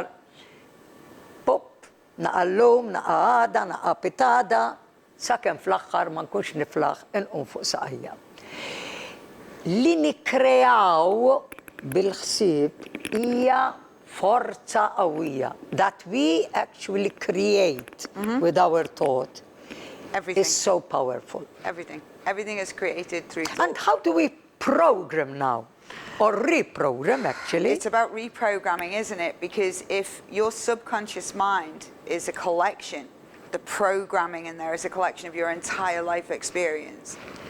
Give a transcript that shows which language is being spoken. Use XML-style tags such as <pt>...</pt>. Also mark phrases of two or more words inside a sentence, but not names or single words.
<mt>Pop, naqa' llum, naqa' għada, naqa' pitada, sakemm fl-aħħar ma nkunx niflaħ inqum fuq saqajja. Li nikkreaw bil-ħsieb hija forza qawwija.</mt> <en>That we actually create with our thought is so powerful. Everything. Everything is created through thought. And how do we program now? Or reprogram, actually? It's about reprogramming, isn't it? Because if your subconscious mind is a collection, the programming in there is a collection of your entire life experience.</en>